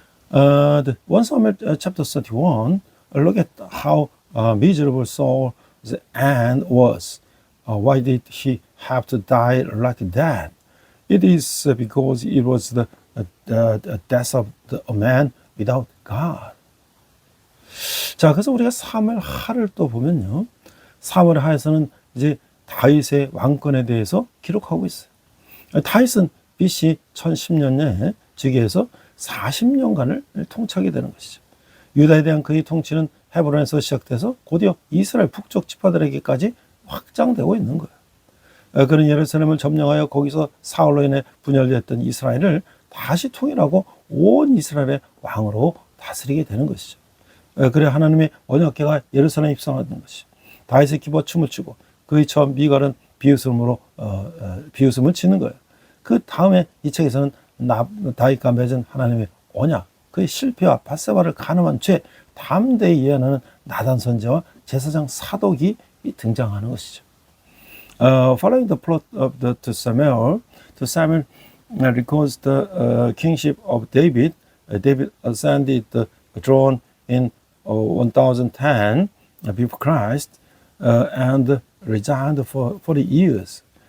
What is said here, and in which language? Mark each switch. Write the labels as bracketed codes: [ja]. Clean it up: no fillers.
[en] The 1 Samuel chapter 31, look at how miserable Saul's end was. Why did he have to die like that? It is because it was the death of a man without God. [ko] 자, 그래서 우리가 사무엘 하를 또 보면요. 사무엘 하에서는 이제 다윗의 왕권에 대해서 기록하고 있어요. 다윗은 BC 1010년에 즉위해서 40년간을 통치하게 되는 것이죠. 유다에 대한 그의 통치는 헤브론에서 시작돼서 곧이어 이스라엘 북쪽 지파들에게까지 확장되고 있는 거예요. 그는 예루살렘을 점령하여 거기서 사울로 인해 분열됐던 이스라엘을 다시 통일하고 온 이스라엘의 왕으로 다스리게 되는 것이죠. 그래 하나님의 언약궤가 예루살렘에 입성하는 것이 다윗의 기뻐 춤을 추고 그의 처 미갈은 비웃음을 짓는 거예요. 그 다음에 이 책에서는 다윗과 맺은 하나님의 언약, 그의 실패와 밧세바를 간음한 죄 담대히 예언하는 나단 선지자와 제사장 사독이 등장하는 것이죠. [en] Following the plot of to Samuel records the kingship of David. David ascended the throne in 1010 before Christ and reigned for 40 years.